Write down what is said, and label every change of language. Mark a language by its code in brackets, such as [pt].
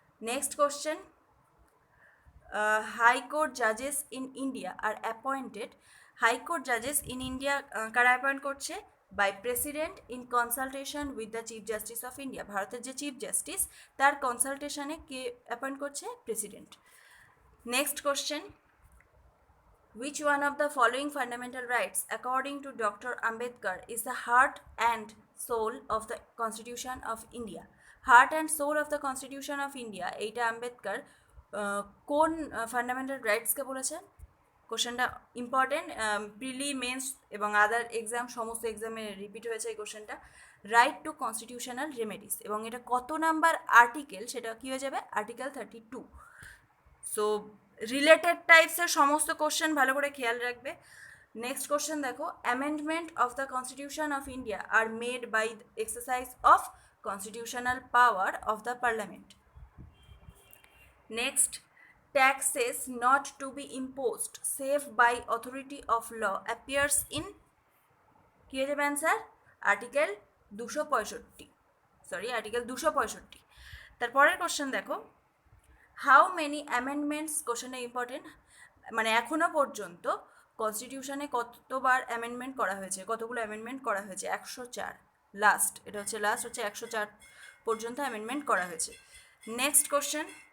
[en] next question, high court জাজেস in India are appointed, high court জাজেস in India [bn] কারা appoint করছে? [en] By president in consultation with the chief justice of India. [bn] ভারতের যে chief justice, তার কনসালটেশনে কে appoint করছে? [en] President. Next question, which one of the following fundamental rights according to Dr. Ambedkar is the heart and soul of the Constitution of India? Heart and soul of the Constitution of India, [bn] এইটা আম্বেদকর কোন fundamental রাইটসকে বলেছেন? কোশ্চেনটা important, প্রিলি men's এবং আদার exam, সমস্ত এক্সামে repeat হয়েছে এই কোশ্চেনটা। রাইট টু কনস্টিটিউশনাল রেমেডিস, এবং এটা কত নাম্বার আর্টিকেল? সেটা কী হয়ে যাবে? আর্টিকেল 32। সো রিলেটেড টাইপসের সমস্ত কোশ্চেন ভালো করে খেয়াল রাখবে। [en] Next question দেখো, amendment of the constitution of India are made by exercise of constitutional power of the parliament. Next, taxes not to be imposed save by authority of law appears in, [bn] কি হয়ে যাবে answer? [en] Article 265, sorry article 265। [bn] তারপরের question দেখো, [en] how many amendments, [bn] কোশ্চেনটা important, মানে এখনও পর্যন্ত কনস্টিটিউশনে কতবার অ্যামেন্ডমেন্ট করা হয়েছে, কতগুলো অ্যামেন্ডমেন্ট করা হয়েছে? 104। লাস্ট, এটা হচ্ছে 104 পর্যন্ত অ্যামেন্ডমেন্ট করা হয়েছে। [en] next question,